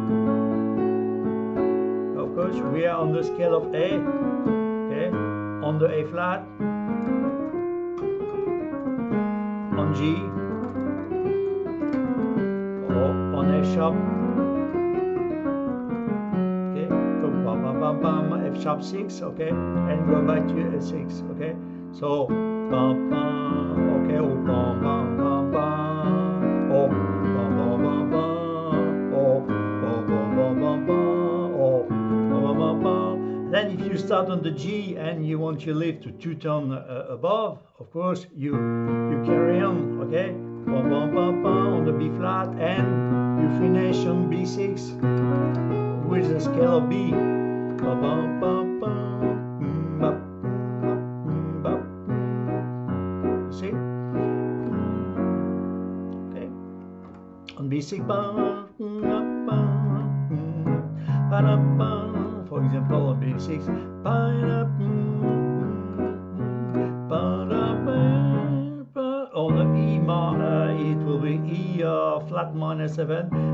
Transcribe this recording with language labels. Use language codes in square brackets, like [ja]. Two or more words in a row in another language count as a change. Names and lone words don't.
[en] Of course, we are on the scale of A. Okay, on the A flat, on G, or on F sharp. Okay, so bam, bam, bam, bam, F sharp 6. Okay, and go back to A6. Okay, so bam, bam. Okay, oh, bam, bam, bam, bam, oh, bam, bam, bam, bam, oh, bam, bam, bam, bam, bam, oh, bam, bam, bam, bam. Then if you start on the G and you want to lift to 2 tones above, of course you carry on. Okay, bam, bam, bam, bam, on the B flat, and you finish on B6 with the scale of B. Bam, bam, bam, bam, bam. See? Okay. On B6, for example, on B6, on the E, it will be E flat minor 7.